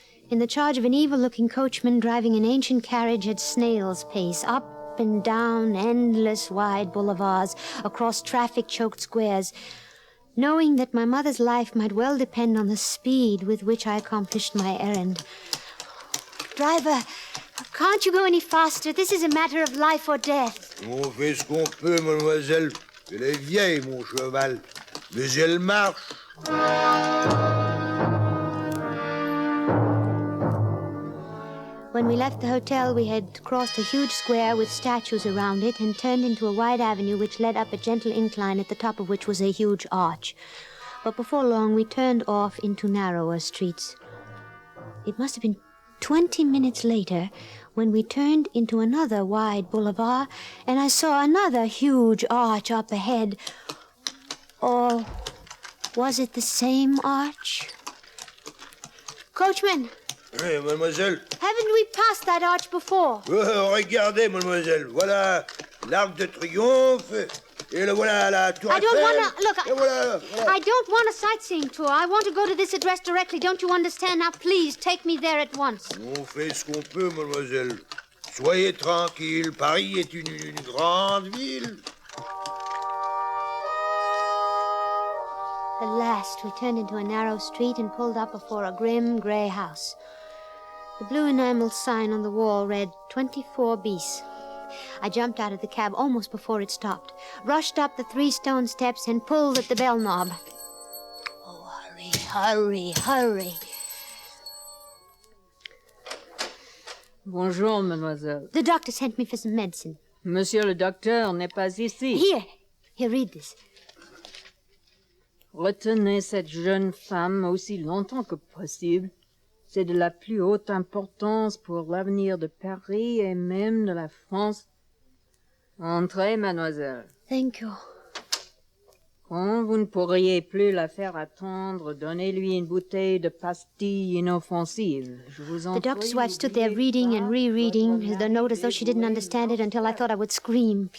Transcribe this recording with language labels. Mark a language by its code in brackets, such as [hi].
[en] In the charge of an evil-looking coachman driving an ancient carriage at snail's pace, up and down endless wide boulevards, across traffic-choked squares, knowing that my mother's life might well depend on the speed with which I accomplished my errand. Driver, can't you go any faster? This is a matter of life or death. [fr] On fait ce qu'on peut, mademoiselle. Elle est vieille, mon cheval. Mais elle marche. [en] When we left the hotel, we had crossed a huge square with statues around it and turned into a wide avenue which led up a gentle incline at the top of which was a huge arch. But before long, we turned off into narrower streets. It must have been 20 minutes later when we turned into another wide boulevard and I saw another huge arch up ahead. Or was it the same arch? Coachman! [fr] Oui, mademoiselle. [en] Haven't we passed that arch before? [fr] Regardez, mademoiselle. Voilà l'Arc de Triomphe. Et le voilà la Tour [en] I don't [fr] Eiffel. [en] want to... Look, [fr] Et voilà. [en] I don't want a sightseeing tour. I want to go to this address directly. Don't you understand? Now, please, take me there at once. [fr] On fait ce qu'on peut, mademoiselle. Soyez tranquille. Paris est une grande ville. [en] At last, we turned into a narrow street and pulled up before a grim gray house. The blue enamel sign on the wall read 24 bis. I jumped out of the cab almost before it stopped, rushed up the 3 stone steps, and pulled at the bell knob. Oh, hurry, hurry, hurry. [fr] Bonjour, mademoiselle. [en] The doctor sent me for some medicine. [fr] Monsieur le docteur n'est pas ici. [en] Here, read this. [fr] Retenez cette jeune femme aussi longtemps que possible. C'est de la plus haute importance pour l'avenir de Paris et même de la France. Entrez, mademoiselle. [en] Thank you. [fr] Quand vous ne pourriez plus la faire attendre, donnez-lui une bouteille de pastilles inoffensives. Je vous en [en] The doctor's wife stood there reading and rereading the note as though she didn't understand it until I thought I would scream.